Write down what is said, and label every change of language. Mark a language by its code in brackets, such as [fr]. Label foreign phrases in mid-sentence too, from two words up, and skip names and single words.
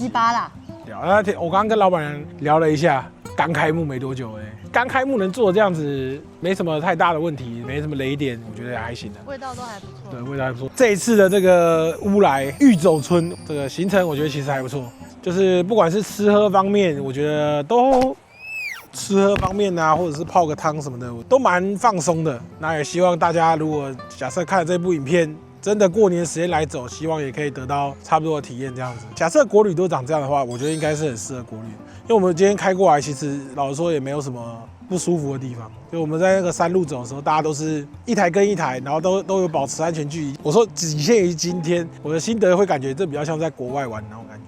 [zh] 最雞巴啦！我剛剛跟老闆娘聊了一下，剛開幕沒多久剛開幕能做這樣子，沒什麼太大的問題，沒什麼雷點，我覺得也還行的。味道都還不錯。對，味道還不錯。這一次的這個烏來玉走春這個行程，我覺得其實還不錯。就是不管是吃喝方面，我覺得都吃喝方面啊，或者是泡個湯什麼的，都蠻放鬆的。那也希望大家如果假設看了這部影片，真的過年時間來走，希望也可以得到差不多的體驗這樣子。假設國旅都長這樣的話，我覺得應該是很適合國旅，因為我們今天開過來，其實老實說也沒有什麼不舒服的地方。就我們在那個山路走的時候，大家都是一台跟一台，然后都有保持安全距離。我說僅限於今天，我的心得會感覺這比較像在國外玩那種感覺。